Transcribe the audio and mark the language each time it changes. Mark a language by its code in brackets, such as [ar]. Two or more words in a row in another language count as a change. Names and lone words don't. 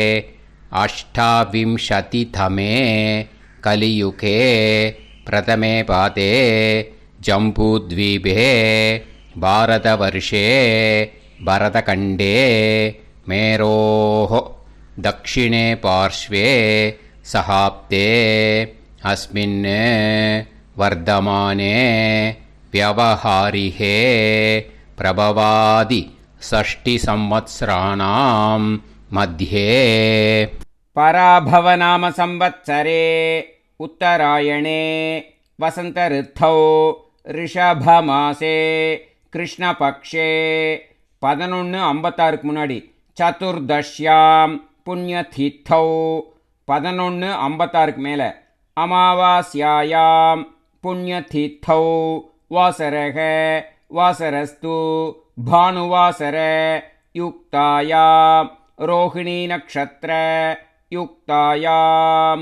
[sa] अष्टाविंशतितमे कलियुगे प्रथमे पादे जम्बूद्वीपे भारतवर्षे भरतखण्डे मेरोः दक्षिणे पार्श्वे शकाब्दे अस्मिन् वर्तमाने व्यवहारिहे प्रभवादि षष्टि संवत्सराणां मध्ये पराभवनाम संवत्सरे उत्तरायणे वसंत ऋतौ ऋषभमासे कृष्णपक्षे 11:56 முன்னாடி चतुर्दश्यां पुण्यतिथौ 11:56 மேலே अमावास्यायां पुण्यतिथौ वासरक वासरस्तु भानुवासर युक्तायां रोहिणी नक्षत्र युक्तायाम्.